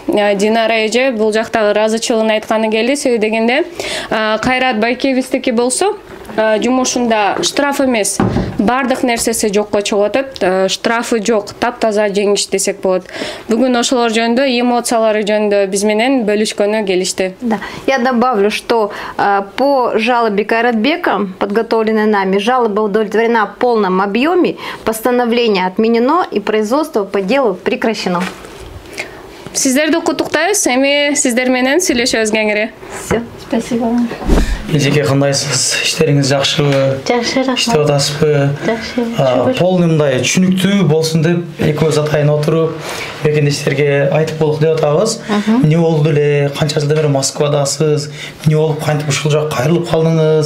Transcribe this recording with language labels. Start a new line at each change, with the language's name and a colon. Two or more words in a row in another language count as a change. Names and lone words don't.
Kyrgyz: Динара эже бул жактагы ыраазычылыгын айтканы келди. Себеби дегенде Кайрат байкебиздики болсо жумушунда штраф эмес, бардык нерсеси жокко чыгып атат. Штрафы жок, таптаза жеңиш десек болот. Бүгүн ошолор жөнүндө, эмоциялары жөнүндө биз менен бөлүшкөнү келишти.
Russian: Да. Я добавлю, что по жалобе Кайратбека, подготовленной нами, жалоба удовлетворена в полном объеме, постановление отменено и производство по делу прекращено.
Kyrgyz: Сиздерди куттуктайбыз, эми сиздер менен сүйлөшөбүз кеңири.
Russian: Все, спасибо.
Kyrgyz: Эжеке, кандайсыз? Иштериңиз жакшыбы? Жакшы, рахмат. Иштеп атасызбы? Жакшы. Полный мындай түшүнүктүү болсун деп экөөбүз атайын отуруп, мекендештерге айтып болдук деп атабыз. Эмне болду эле? Канча жылдан бери Москвадасыз? Эмне болуп кантип ушул жака кайрылып калдыңыз?